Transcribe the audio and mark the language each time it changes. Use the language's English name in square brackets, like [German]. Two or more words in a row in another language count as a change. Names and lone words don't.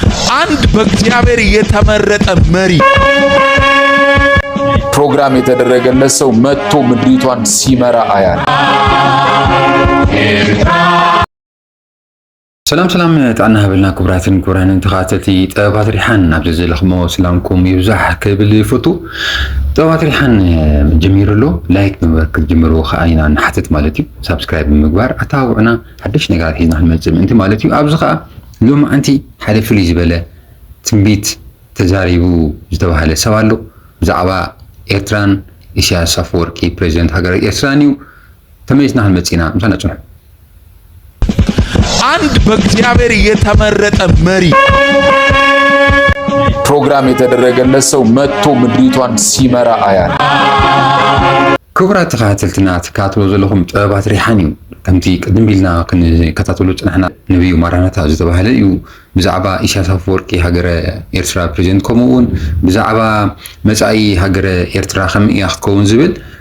[Amharic] አንድ በእግዚአብሔር የተመረጠ መሪ ፕሮግራም የተደረገለት ሰው መጥቶ ምድሪቷን ሲመራ አያል። [Tigrinya] ሰላም ጣና ህብልና ክብራትን ክብራንን ተኻተቲ ጥበባት ሪሓን ናብ ዘለኽሞ ሰላምኩም ይብዛሕ ክብል ፎቱ ጥበባት ሪሓን ጀሚሩሎ ላይክ ብምበርክት ጀምሩ ኸኣይና ንሓትት ማለት እዩ ሳብስክራይብ ብምግባር ኣታውዕና ሓድሽ ነገራት ሒዝና ክንመጽእ ምእንቲ ማለት እዩ ኣብዚ ኸኣ ሎም ኣንቲ ሓደ ፍልይ ዝበለ ትንቢት ተዛሪቡ ዝተባሃለ ሰብ ኣሎ ብዛዕባ ኤርትራን ኢሳያስ አፈወርቂ ፕሬዚደንት ሃገር ኤርትራን እዩ ተመይስና ክንመጽእና ምሳና ጽኑሕ [Amharic] አንድ በእግዚአብሔር የተመረጠ መሪ ፕሮግራም የተደረገለት ሰው መጥቶ ምድሪቷን ሲመራ አያል። [Tigrinya] ክቡራት ተኸታተልትና ትከታተሉ ዘለኹም ጥበባት ሪሓን እዩ ከምቲ ቅድም ኢልና ክንከታተሉ ጽናሕና ነብዩ ማራናታ ዝተባሃለ እዩ ብዛዕባ ኢሳያስ አፈወርቂ ሃገረ ኤርትራ ፕሬዚደንት ከምኡውን ብዛዕባ መጻኢ ሃገረ ኤርትራ ከመይ እያ ክትከውን ዝብል